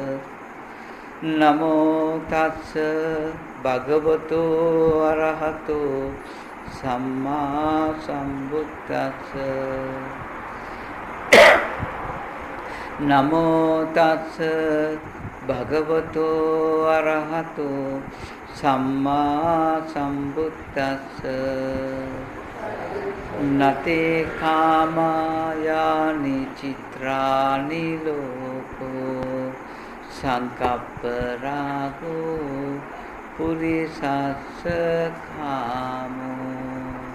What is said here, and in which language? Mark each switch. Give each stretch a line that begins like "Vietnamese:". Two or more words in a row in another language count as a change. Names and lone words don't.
Pali: නමෝ තස්ස භගවතු අරහතෝ සම්මා සම්බුද්දස්ස. නමෝ තස්ස භගවතු අරහතෝ සම්මා සම්බුද්දස්ස. නතේ කාමායානි චිත්‍රානි ලෝකෝ සංකප්ප රාගෝ පුරිසස්ස කාමෝ.